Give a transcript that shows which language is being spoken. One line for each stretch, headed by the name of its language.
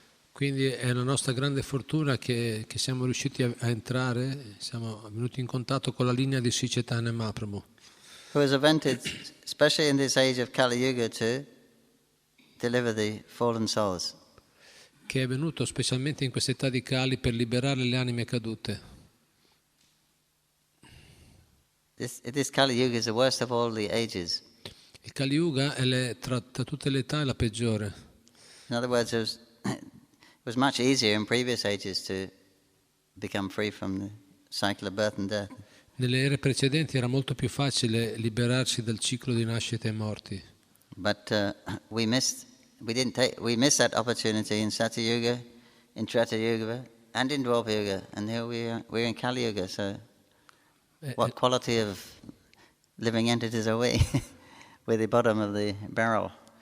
Italian: Quindi è una nostra grande fortuna che siamo riusciti a entrare, siamo venuti in contatto con la linea di Sri Chaitanya Mahaprabhu.
English: Who was invented, especially in this age of Kali Yuga, to deliver the fallen souls.
Italian: Che è venuto specialmente in questa età di Kali per liberare le anime cadute.
English: This Kali Yuga is the worst of all the ages.
Italian: Il Kali Yuga è tra tutte le età è la peggiore.
English: In other words, it was much easier in previous ages to become free from the cycle of birth and death.
Italian: Nelle ere precedenti era molto più facile liberarsi dal ciclo di nascite e morti.
English: But we missed that opportunity in Satya Yuga, in Treta Yuga, and in Dwapara Yuga, and here we're in Kali Yuga. So, what quality of living entities are we? We're the bottom of the barrel.